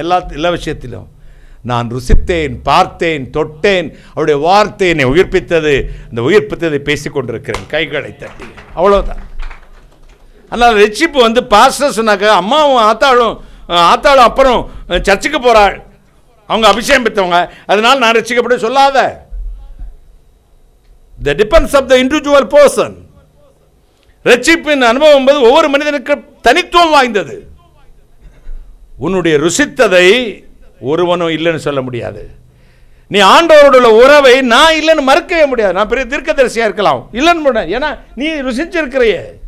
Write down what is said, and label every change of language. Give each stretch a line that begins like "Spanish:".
Tamil: எல்லா விஷயத்திலும் நான் ருசித்தேன், பார்த்தேன், தொட்டேன், அவருடைய வார்த்தை என்னை உயிர்ப்பித்தது, அந்த உயிர்ப்பித்ததை பேசிக்கொண்டிருக்கிறேன். கைகளை தட்டி அவ்வளோதான். அதனால் ரட்சிப்பு வந்து பாஸ்டர் சொன்னாக்க, அம்மாவும் ஆத்தாளும் அப்புறம் சர்ச்சுக்கு போகிறாள், அவங்க அபிஷேகம் பெற்றவங்க, அதனால் நான் ரட்சிக்கப்பட்டு சொல்லாத.
English: The depends of the individual person.
Tamil: ரட்சிப்பின் அனுபவம் என்பது ஒவ்வொரு மனிதனுக்கு தனித்துவம் வாய்ந்தது. உன்னுடைய ருசித்ததை ஒருவனும் இல்லைன்னு சொல்ல முடியாது. நீ ஆண்டவரோட உறவை நான் இல்லைன்னு மறுக்கவே முடியாது. நான் பெரிய தீர்க்கதரிசியா இருக்கலாம், இல்லைன்னு முடியாது, ஏன்னா நீ ருசிச்சிருக்கிறையே.